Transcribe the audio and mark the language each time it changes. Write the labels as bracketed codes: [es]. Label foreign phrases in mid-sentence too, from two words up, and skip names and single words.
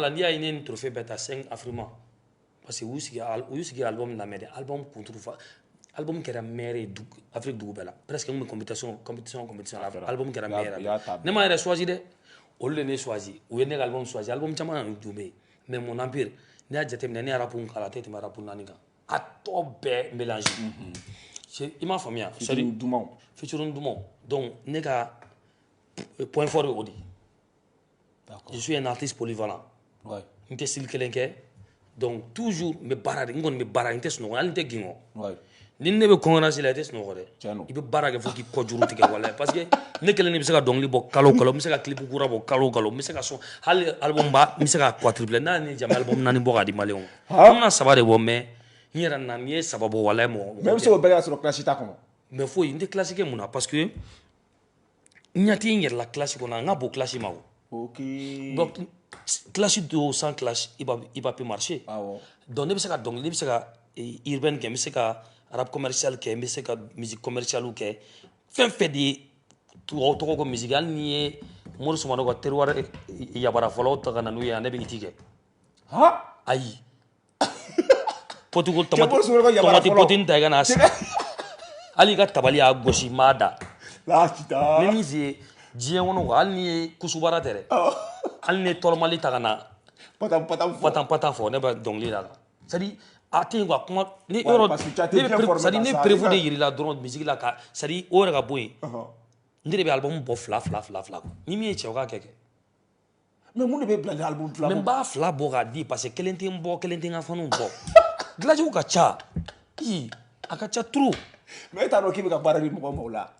[bm] voilà n'i y'a ye ne ye nin trophée bɛɛ ta 5 Afrima parce que u y'u sigi album lamɛn de album kunturu fa album kɛra meilleur ye Afrique dugu bɛɛ la presque n kun bɛ compétition la album kɛra meilleur ne m'a yɛrɛ choisi dɛ olu de ne choisi u ye ne ka album choisi album caman ju bɛ yen [fr] mais mon empire [bm] n'i y'a jateminɛ ne ye rap k'a la a tɛ tɛmɛ rap 4 kan a tɔ bɛɛ mélange i m'a faamuya featuring dumanw donc ne ka [fr] point fort [bm] ye o de [fr] je suis un artiste polyvalent [bm] n tɛ style kelen kɛ [fr] donc toujours [bm] n bɛ baara de n kɔni bɛ baara n tɛ sunɔgɔ hali n tɛ gingɔ ni ne bɛ concurrence la i tɛ sunɔgɔ dɛ i bɛ baara kɛ fo k'i kɔ juru tigɛ walahi parce que ne kelen de bɛ se ka dɔnkili bɔ kalo kalo n bɛ se ka clip kura bɔ kalo kalo n bɛ se ka sɔn hali album ba n bɛ se ka quadruplé n'a ni jama album 4 bɔ k'a di maliyɛnw ma n bɛna 3 de bɔ mais n yɛrɛ na n ye 3 bɔ walahi mɔgɔ mais i bɛ se k'o bɛɛ kɛ sɔrɔ classe t'a kɔnɔ mais foyi n tɛ classe kɛ mun na parce que n ɲɛ tɛ n yɛrɛ la classe kɔnɔ n ka bon classe ma o [fr] donc classe [bm] dɔw [fr] sans classe il va plus marcher donc [bm] ne bɛ se ka dɔnkili ne bɛ se ka urbaine kɛ n bɛ se ka [fr] rap commercial [bm] kɛ n bɛ se ka [fr] musique commercial [bm] kɛ fɛn fɛn de ye tubabu tɔgɔ ko musique hali n'i ye Mori Sumano ka terroir yabara fɔlɔ ta ka na n'u ye yan ne bɛ iti kɛ ayi poti ko tomati poti ta i ka n'a sigi hali i ka tabali y'a gosi m'a da ni min se diɲɛ kɔnɔ hali n'i ye kusubara tɛ dɛ hali ni ye tɔrɔmali ta ka na patan fɔ ne bɛ dɔnkili la [fr] c'est à dire [bm] a tɛ yen quoi kuma ni yɔrɔ [fr] c'est à dire [bm] ne prévu de yirila dɔrɔn musique la ka [fr] c'est à dire [bm] o yɛrɛ ka bɔ yen n de bɛ album bɔ fila ni min ye cɛ o k'a kɛ mais mun de bɛ bila ni album fila mais n b'a fila bɔ k'a di parce que kelen tɛ n bɔ kelen tɛ n ka faniw bɔ dilancogo ka ca a ka ca trop mais e t'a dɔn k'i bɛ ka baara di mɔgɔ ma o la